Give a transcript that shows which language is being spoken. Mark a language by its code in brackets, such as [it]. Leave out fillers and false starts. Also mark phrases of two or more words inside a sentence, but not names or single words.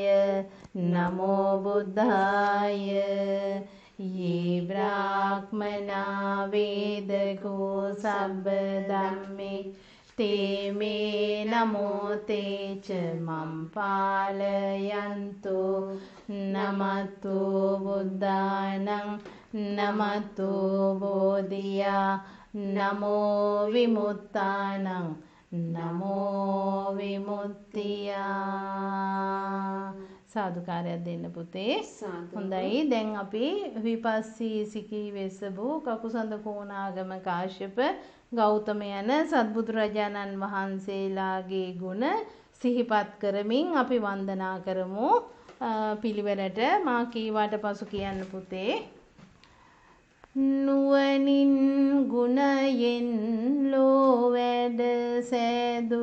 [pi] නමෝ බුද්ධාය යේ බ්‍රාහ්මනා වේදකෝ සබ්බ ධම්මේ තේ මේ නමෝ තේච මම් පාලයන්තු නමතු බුද්ධානං නමතු බෝධියා නමෝ විමුක්තානං නමෝ [si] විමුක්තියා සාදුකාරයක් දෙන්න පුතේ හොඳයි දැන් අපි විපස්සී සිකී වෙසබු කකුසඳ කෝණාගම කාශ්‍යප ගෞතම යන සත්බුදුරජාණන් වහන්සේලාගේ ගුණ සිහිපත් කරමින් අපි වන්දනා කරමු පිළිවෙලට මා කීවාට පසු කියන්න පුතේ නුවණින් ගුණයෙන් ලෝ වැඩ සෑදු